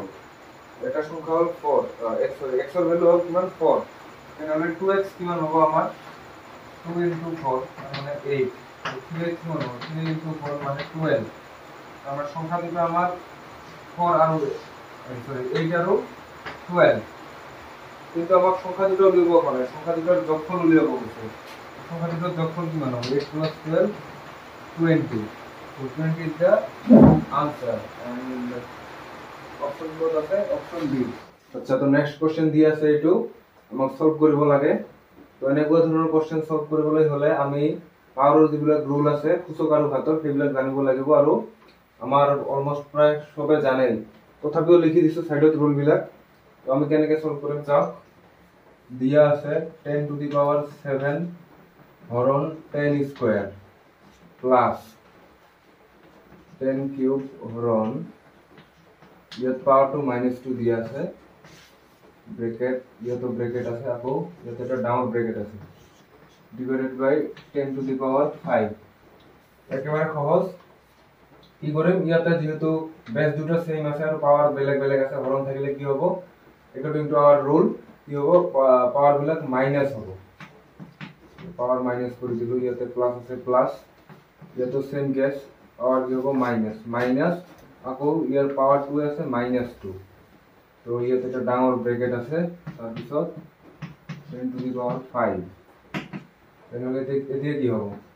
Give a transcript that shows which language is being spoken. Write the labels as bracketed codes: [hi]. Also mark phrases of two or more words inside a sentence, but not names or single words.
[bn] এটা সংখ্যা হল 4, x এর ভ্যালু হল কিমান 4, তাহলে 2x কিমান হবে আমার 2 * 4 তার মানে 8, 3x কিমান হবে 3 * 4 মানে 12। আমার সংখ্যা দুটো আমার 4 আর 8 আর 12, কিন্তু আমার সংখ্যা দুটো [as] উলিয়াব পারে, [bn] সংখ্যা দুটোর যোগফল উলিয়াব বলছে। সংখ্যা দুটোর যোগফল কিমান হবে 8 + 12 20, [en] so 20 is the answer and [as] অপশন কোড আছে অপশন বি। আচ্ছা, তো [en] next question [as] দি আছে এইটো আমাক সলভ কৰিব লাগে। তো এনেকুৱা ধৰণৰ কোশ্চেন সলভ কৰিবলৈ হলে আমি পাৱাৰৰ যিবিলাক ৰুল আছে সূচক আৰু ঘাতৰ সেইবিলাক জানিব লাগিব, আৰু আমাৰ অলমোস্ট প্ৰায় সবে জানেই, তথাপিও লিখি দিছো সাইডত ৰুল বিলাক। তো আমি কেনেকৈ সলভ কৰিম চাওক। দিয়া আছে 10⁻7 হরণ 10 [en] square plus [as] 10 [en] কিউব হরণ [as] ইয়াত [en] power to [as] -2 দিয়া আছে, ব্রেকেট ইয়াতো ব্রেকেট আছে, আকৌ ইয়াতে এটা [en] down bracket [as] আছে, [en] divided by [as] 10⁵ [bn] একেবারে সহজ। [as] কি কৰিম, ইয়াতে যেহেতু বেস দুটো সেম আছে আৰু পাওয়ার বেলেগ বেলেগ আছে, হরণ থাকিলে কি হ'ব, [en] according to our rule [as] কি হব পাওয়ার বিলাক মাইনাস হব পাওয়ার মাইনাস [bn] করে দিল [as] ইয়াতে প্লাস আছে প্লাস ইয়াতে [en] same case power [as] কি হব মাইনাস আকৌ ইয়ার পাওয়ার 2 আছে -2 তো ইয়াতে একটা ডাঙর ব্র্যাকেট আছে তার পিছত 10 [en] to the power [as] 5 [bn] তাহলে এদিকে কি হবে